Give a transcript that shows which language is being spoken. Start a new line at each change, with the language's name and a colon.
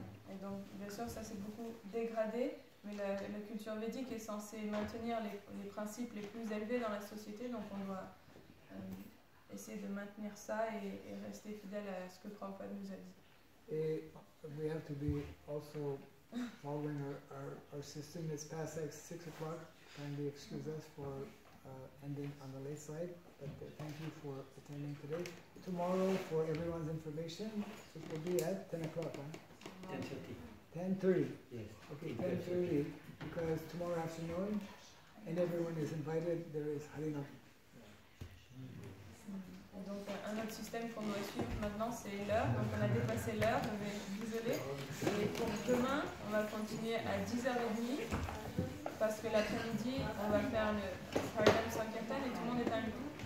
French: Et donc, bien sûr, ça s'est beaucoup dégradé, mais la culture védique est censée maintenir les principes les plus élevés dans la société, donc on doit essayer de maintenir ça et rester fidèle à ce que Prabhupada nous a dit.
English: Et we have to be also following our system. It's past 6 o'clock. Kindly excuse us for ending on the late side, but thank you for attending today. Tomorrow, for everyone's information, it will be at 10 o'clock, huh? 10:30. Yes. Okay, 10:30, because tomorrow afternoon, and everyone is invited, there is Harinam.
French: Et donc un autre système qu'on doit suivre maintenant, c'est l'heure. Donc on a dépassé l'heure, je vais désolé. Et pour demain, on va continuer à 10h30, parce que l'après-midi, on va faire le Harinam Sankirtan et tout le monde est invité.